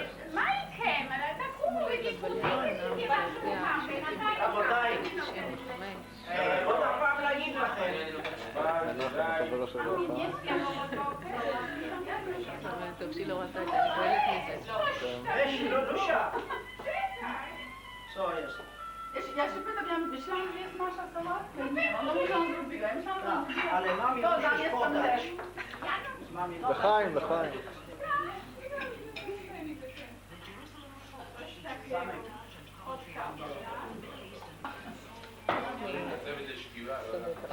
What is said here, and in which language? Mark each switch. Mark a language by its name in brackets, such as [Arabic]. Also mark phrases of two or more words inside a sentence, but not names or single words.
[Hebrew] מה איתכם? תקומו ותקחו רבותיי, עוד הפעם להגיד לכם. טוב שהיא לא ראתה את זה, לא שם. [Polish] Co jest? Ja się pytam, myślałam, że jest nasza sałatka. Nie, no muszą zrobić. Ja myślałam, że... Ale mamie To musisz jest tam podać. też. Mamie [Hebrew] לחיים, לחיים. הצוות לשכיבה, לא יודע.